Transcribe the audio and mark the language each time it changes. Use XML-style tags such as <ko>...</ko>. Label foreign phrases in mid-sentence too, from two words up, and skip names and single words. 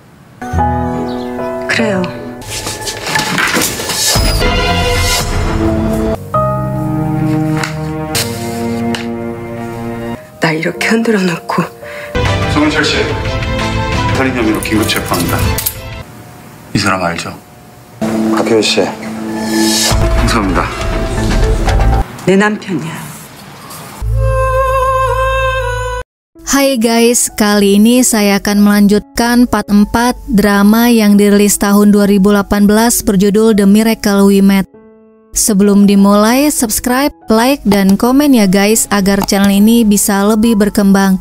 <ko>그래요. 나 이렇게 흔들어 놓고. 송은철 씨, 살인 혐의로 긴급 체포합니다. 이 사람 알죠? 박효희 씨, 감사합니다. 내 남편이야.</ko> <id>Hai guys, kali ini saya akan melanjutkan part 4 drama yang dirilis tahun 2018 berjudul The Miracle We Met. Sebelum dimulai,</id> <en>subscribe, like,</en> <id>dan komen ya guys agar channel ini bisa lebih berkembang.</id>